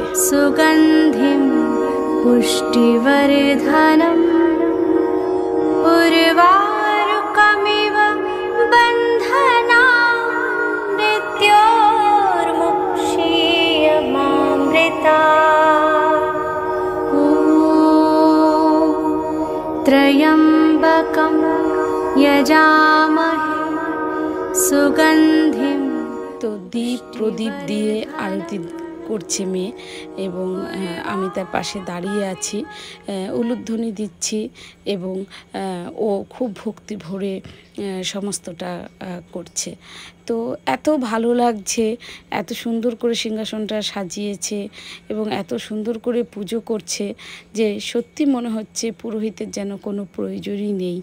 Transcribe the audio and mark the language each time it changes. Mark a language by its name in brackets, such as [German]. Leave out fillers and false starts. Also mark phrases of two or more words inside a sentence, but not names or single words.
[Sanskrit] সুগন্ধিম পুষ্টিবর্ধনম উর্বারুকমিব বন্ধনান মৃত্যোর্মুক্ষীয়মামৃতাৎ। ॐ त्र्यम्बकं यजामहे सुगन्धिं। [Bangla] তো দীপ প্রদীপ দিয়ে আরতি করছে মেয়ে এবং আমি তার পাশে দাঁড়িয়ে আছি, উলুধ্বনি দিচ্ছি এবং ও খুব ভক্তি ভরে সমস্তটা করছে। তো এত ভালো লাগছে, এত সুন্দর করে সিংহাসনটা সাজিয়েছে এবং এত সুন্দর করে পুজো করছে যে সত্যি মনে হচ্ছে পুরোহিতের যেন কোনো প্রয়োজনই নেই।